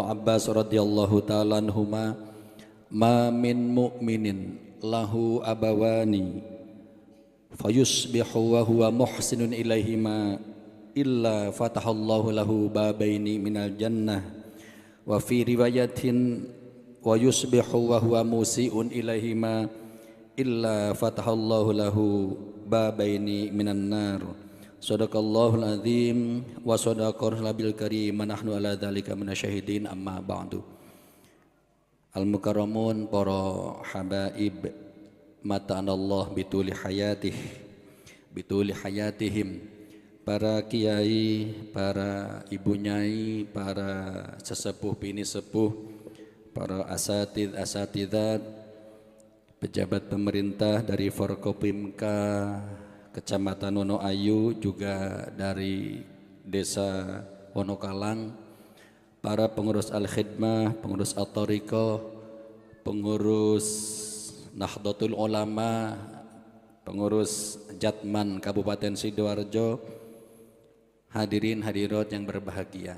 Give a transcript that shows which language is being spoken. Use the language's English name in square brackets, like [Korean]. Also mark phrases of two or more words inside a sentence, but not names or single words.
[Arabic] عباس رضي الله تعالى عنهما، ما من مؤمن له أبوان فيصبح وهو محسن إليهما إلا فتح الله له بابين من الجنة، وفي رواية ويصبح وهو مسيء إليهما إلا فتح الله له بابين من النار. صدق الله العظيم وصدق النبي الكريم، نحن على ذلك من الشاهدين، أما بعد. [Indonesian] Al-mukarramun, para habaib, [Arabic] متعنا الله بطول حياتهم, [Indonesian] para kiai, para ibu nyai, para sesepuh bini sepuh, para asatidzat, pejabat pemerintah dari Forkopimka Kecamatan Wonoayu, juga dari Desa Wonokalang, para pengurus Al-Khidmah, pengurus At-Thariqah, pengurus Nahdlatul Ulama, pengurus Jatman Kabupaten Sidoarjo, hadirin hadirat yang berbahagia.